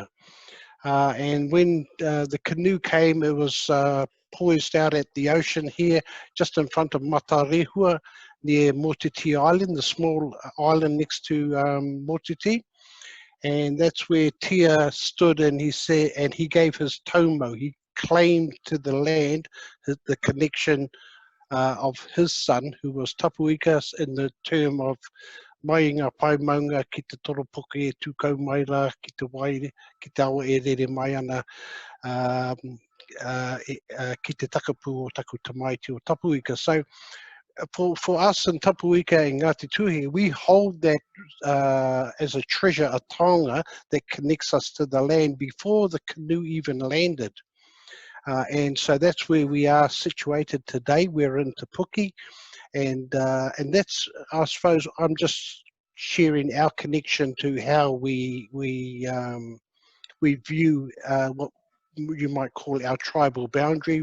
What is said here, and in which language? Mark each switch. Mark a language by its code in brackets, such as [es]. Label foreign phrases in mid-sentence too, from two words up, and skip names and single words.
[en] And when the canoe came, it was poised out at the ocean here, just in front of Matarehua, near Motiti Island, the small island next to Motiti. And that's where Tia stood, and he said, and he gave his tomo. He claimed to the land the connection of his son, who was Tapuika, in the term of [mi] mai ngā pai maunga ki te toro poke e tūkau mai la ki te wai, ki te awa e rere mai ana ki te takapu o taku tamaiti o Tapuika. [en] So for us in Tapuika and Ngāti Tuhi, we hold that as a treasure, a taonga that connects us to the land before the canoe even landed. And so that's where we are situated today. We're in Te Puke, and that's, I suppose, I'm just sharing our connection to how we view what you might call our tribal boundary.